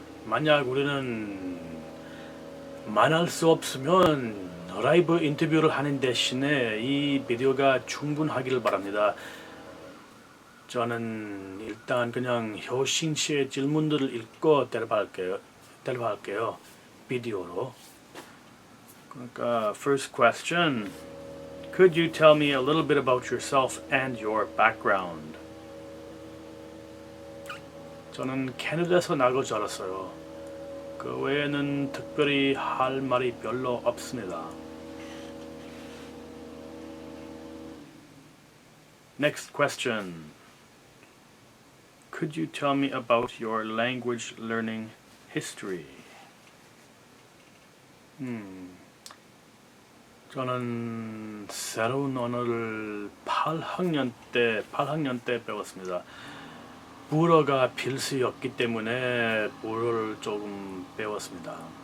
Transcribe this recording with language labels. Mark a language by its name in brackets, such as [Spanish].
[Korean] 만약 우리는 만날 수 없으면 라이브 인터뷰를 하는 대신에 이 비디오가 충분하기를 바랍니다. 저는 일단 그냥 효신 씨의 질문들을 읽고 대답할게요. 비디오로. [English] 그러니까 first question. Could you tell me a little bit about yourself and your background? [Korean] 저는 캐나다에서 나고 자랐어요. 그 외에는 특별히 할 말이 별로 없습니다. [English] Next question. Could you tell me about your language learning history? [Korean] 저는 새로운 언어를 8학년 때 배웠습니다. 불어가 필수였기 때문에 불어를 조금 배웠습니다.